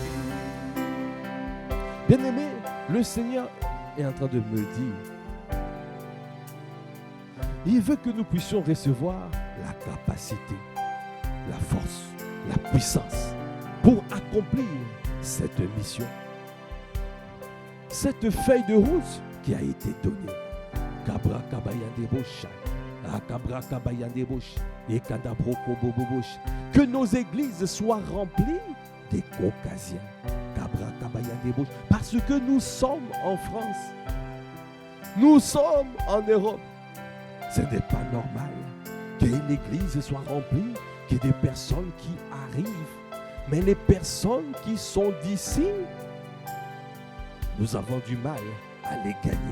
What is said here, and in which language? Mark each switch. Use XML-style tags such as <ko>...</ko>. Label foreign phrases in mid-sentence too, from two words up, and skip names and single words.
<fr>Bien-aimé, le Seigneur est en train de me dire, il veut que nous puissions recevoir la capacité, la force, la puissance pour accomplir cette mission. Cette feuille de route qui a été donnée. Kabra kabayande bosha, kabra kabayande bosha, et kadabro kobobo bosha. Que nos églises soient remplies des caucasiens. Kabra kabayande bosha. Parce que nous sommes en France. Nous sommes en Europe. Ce n'est pas normal qu'une église soit remplie, qu'il y ait des personnes qui arrivent. Mais les personnes qui sont d'ici, nous avons du mal à les gagner.</fr>